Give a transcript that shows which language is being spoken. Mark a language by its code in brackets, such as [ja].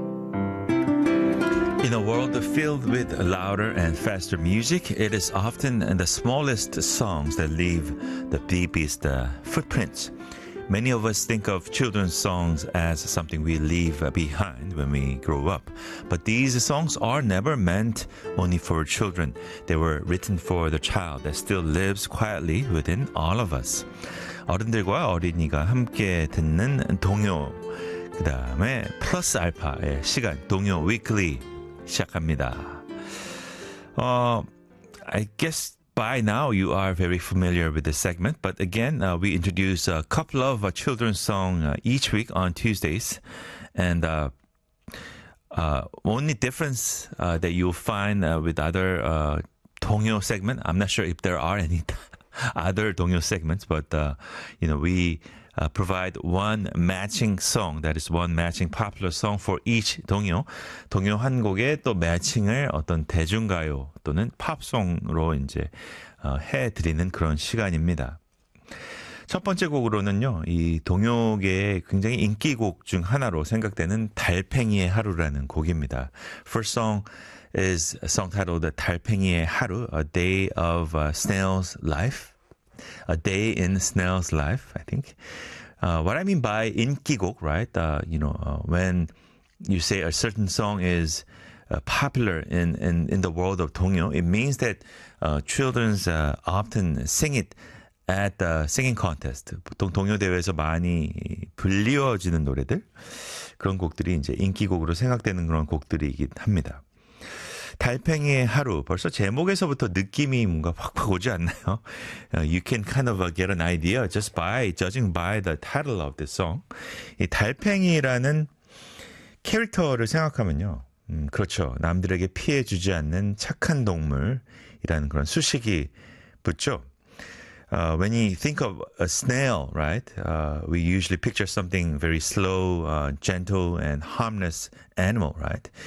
[en] 'The filled with louder and faster music, it is often the smallest songs that leave the deepest footprints. Many of us think of children's songs as something we leave behind when we grow up. But these songs are never meant only for children. They were written for the child that still lives quietly within all of us. [ko] 어른들과 어린이가 함께 듣는 동요, 그 다음에 플러스 알파의 시간, 동요 위클리 시작합니다. [en] I guess by now you are very familiar with this segment, but again, we introduce a couple of children's songs each week on Tuesdays. And the only difference that you'll find with other 동요 segment, I'm not sure if there are any other 동요 segments, but you know, we provide one matching song, that is one matching popular song for each 동요. [ko] 동요 한 곡에 또 매칭을 어떤 대중가요 또는 팝송으로 이제 해드리는 그런 시간입니다. 첫 번째 곡으로는요, 이 동요계의 굉장히 인기곡 중 하나로 생각되는 달팽이의 하루라는 곡입니다. [en] First song is a song titled 달팽이의 하루, A Day of Snail's Life. A Day in Snail's Life, I think. What I mean by 인기곡, right? You know, when you say a certain song is popular in the world of 동요, it means that children's often sing it at the singing contest. [ko] 보통 동요 대회에서 많이 불리워지는 노래들, 그런 곡들이 이제 인기곡으로 생각되는 그런 곡들이긴 합니다. 달팽이의 하루, 벌써 제목에서부터 느낌이 뭔가 확확 오지 않나요? [en] You can kind of get an idea just by judging by the title of the song. [ko] 이 달팽이라는 캐릭터를 생각하면요. 그렇죠. 남들에게 피해 주지 않는 착한 동물이라는 그런 수식이 붙죠. [en] When you think of a snail, right? We usually picture something very slow, gentle, and harmless animal, right?